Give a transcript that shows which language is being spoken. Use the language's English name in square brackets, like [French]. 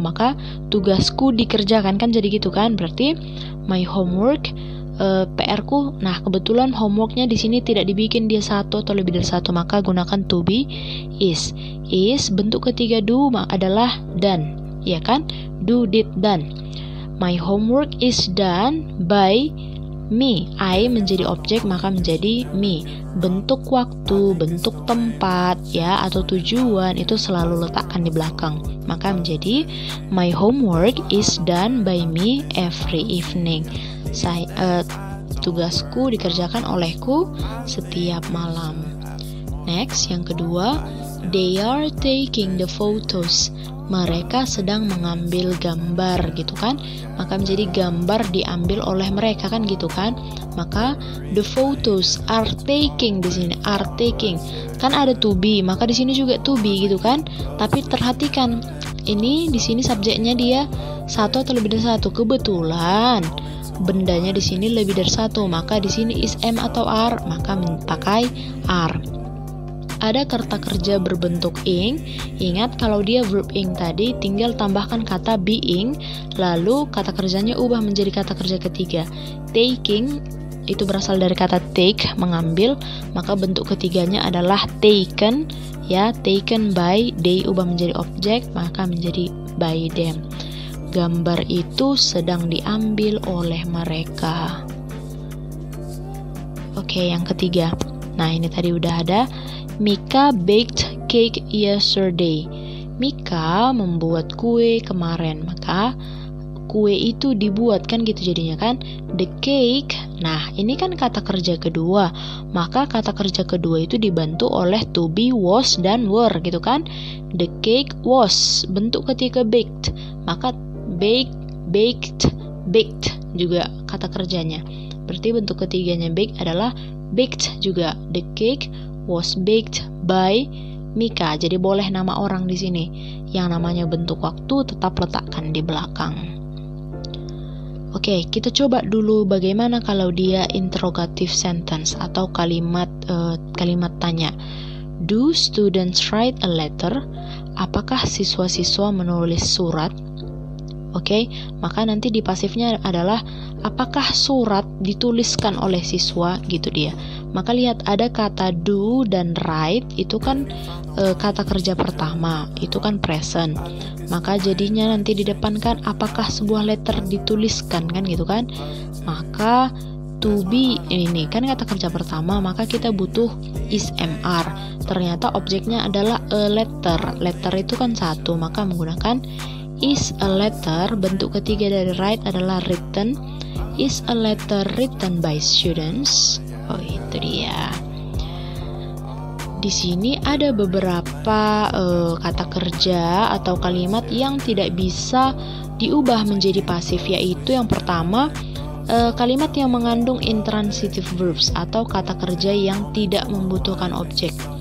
[Indonesian] Maka tugasku dikerjakan, kan jadi gitu kan. Berarti my homework, PR-ku. Nah, kebetulan homeworknya di sini tidak dibikin dia satu atau lebih dari satu, maka gunakan to be is. Is bentuk ketiga do adalah done, ya kan? [English] Do, did, done. My homework is done by me. [Indonesian] I menjadi objek maka menjadi me. Bentuk waktu, bentuk tempat ya atau tujuan itu selalu letakkan di belakang. Maka menjadi [English] my homework is done by me every evening. [Indonesian] Tugasku dikerjakan olehku setiap malam. [English] Next, [Indonesian] yang kedua, [English] they are taking the photos. [Indonesian] Mereka sedang mengambil gambar gitu kan. Maka menjadi gambar diambil oleh mereka, kan gitu kan. [English] Maka the photos are taking [Indonesian] di sini, [English] are taking. [Indonesian] Kan ada to be, maka di sini juga to be gitu kan. Tapi perhatikan, ini di sini subjeknya dia satu atau lebih dari satu. Kebetulan bendanya di sini lebih dari satu, maka di sini is am atau are, maka pakai are. Ada kata kerja berbentuk ing. Ingat kalau dia verb ing tadi tinggal tambahkan kata being, lalu kata kerjanya ubah menjadi kata kerja ketiga. Taking itu berasal dari kata take, mengambil, maka bentuk ketiganya adalah taken, ya, [English] taken by, [Indonesian] they ubah menjadi objek, maka menjadi by them. Gambar itu sedang diambil oleh mereka. Oke, yang ketiga. Nah, ini tadi udah ada. [English] Mika baked cake yesterday. [Indonesian] Mika membuat kue kemarin. Maka kue itu dibuat, kan gitu jadinya kan. The cake. Nah, ini kan kata kerja kedua. Maka kata kerja kedua itu dibantu oleh to be, was, dan were gitu kan. [English] The cake was. [Indonesian] Bentuk ketiga baked. Maka baked juga kata kerjanya. Berarti bentuk ketiganya bake adalah baked juga. [English] The cake was baked by Mika. [Indonesian] Jadi boleh nama orang di sini. Yang namanya bentuk waktu tetap letakkan di belakang. Oke, kita coba dulu bagaimana kalau dia interrogative sentence atau kalimat tanya. [English] Do students write a letter? [Indonesian] Apakah siswa-siswa menulis surat? Oke, maka nanti di pasifnya adalah apakah surat dituliskan oleh siswa, gitu dia. Maka lihat ada kata do dan write, itu kan kata kerja pertama, itu kan present. Maka jadinya nanti di depan kan apakah sebuah letter dituliskan, kan gitu kan. Maka to be ini kan kata kerja pertama, maka kita butuh is mr. Ternyata objeknya adalah a letter. Letter itu kan satu, maka menggunakan is a letter. Bentuk ketiga dari write adalah written. [English] Is a letter written by students? [Indonesian] Oh, itu dia. Di sini ada beberapa kata kerja atau kalimat yang tidak bisa diubah menjadi pasif, yaitu yang pertama kalimat yang mengandung intransitive verbs atau kata kerja yang tidak membutuhkan objek.